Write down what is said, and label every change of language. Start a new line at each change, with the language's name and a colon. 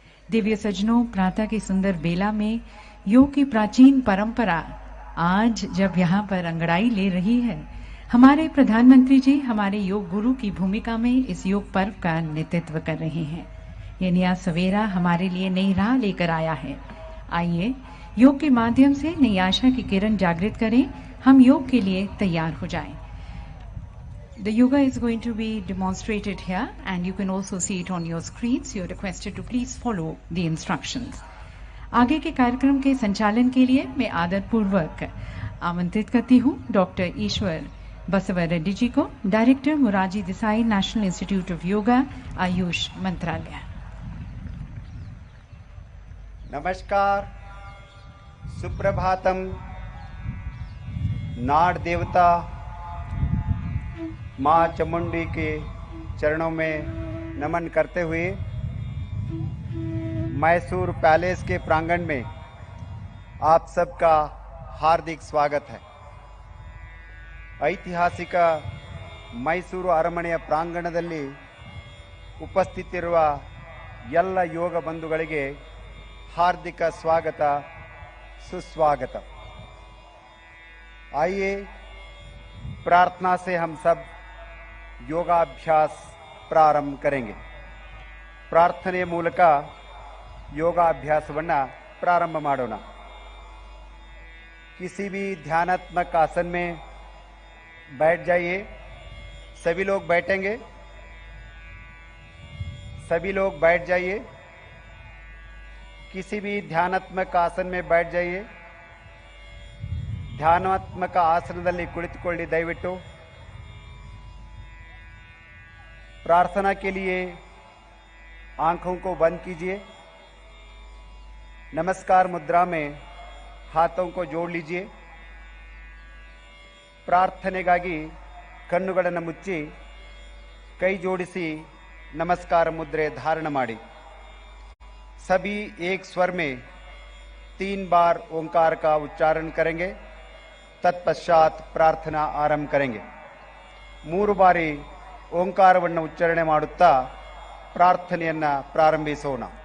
Hindi: दिव्य सज्जनों, प्रातः की सुंदर बेला में योग की प्राचीन परंपरा आज जब यहाँ पर अंगड़ाई ले रही है, हमारे प्रधानमंत्री जी हमारे योग गुरु की भूमिका में इस योग पर्व का नेतृत्व कर रहे हैं। ये नया सवेरा हमारे लिए नई राह लेकर आया है। आइए योग के माध्यम से नई आशा की किरण जागृत करें। हम योग के लिए तैयार हो जाएं।
English: The yoga is going to be demonstrated here and you can also see it on your screens. You are requested to please follow the instructions.
Hindi: आगे के कार्यक्रम के संचालन के लिए मैं आदरपूर्वक आमंत्रित करती हूँ डॉक्टर ईश्वर बसव रेड्डी जी को, director Morarji Desai national institute of yoga, Ayush मंत्रालय। नमस्कार, सुप्रभातम। नाड़ देवता माँ चामुंडी के चरणों में नमन करते हुए मैसूर पैलेस के प्रांगण में आप सबका हार्दिक स्वागत है।
Kannada: ಐತಿಹಾಸಿಕ ಮೈಸೂರು ಅರಮನೆಯ ಪ್ರಾಂಗಣದಲ್ಲಿ ಉಪಸ್ಥಿತಿರುವ ಎಲ್ಲ ಯೋಗ ಬಂಧುಗಳಿಗೆ
Hindi: हार्दिक स्वागत, सुस्वागत। आइए प्रार्थना से हम सब योगाभ्यास ಪ್ರಾರಂಭ करेंगे।
Kannada: ಪ್ರಾರ್ಥನೆ ಮೂಲಕ ಯೋಗಾಭ್ಯಾಸವನ್ನು ಪ್ರಾರಂಭ ಮಾಡೋಣ।
Hindi: किसी भी ध्यानात्मक आसन में बैठ जाइए। सभी लोग बैठेंगे, सभी लोग बैठ जाइए। किसी भी ध्यानात्मक आसन में बैठ जाइए।
Kannada: ಧ್ಯಾನಾತ್ಮಕ ಆಸನದಲ್ಲಿ ಕುಳಿತುಕೊಳ್ಳಿ ದಯವಿಟ್ಟು।
Hindi: प्रार्थना के लिए आंखों को बंद कीजिए। नमस्कार मुद्रा में हाथों को जोड़ लीजिए।
Kannada: ಪ್ರಾರ್ಥನೆಗಾಗಿ ಕಣ್ಣುಗಳನ್ನು ಮುಚ್ಚಿ ಕೈ ಜೋಡಿಸಿ नमस्कार मुद्रे धारण ಮಾಡಿ।
Hindi: सभी एक स्वर में 3 बार ओंकार का उच्चारण करेंगे। तत्पश्चात प्रार्थना आरंभ करेंगे।
Kannada: 3 ಬಾರಿ ಓಂಕಾರವನ್ನು ಉಚ್ಚಾರಣೆ ಮಾಡುತ್ತಾ ಪ್ರಾರ್ಥನೆಯನ್ನು ಪ್ರಾರಂಭಿಸೋಣ।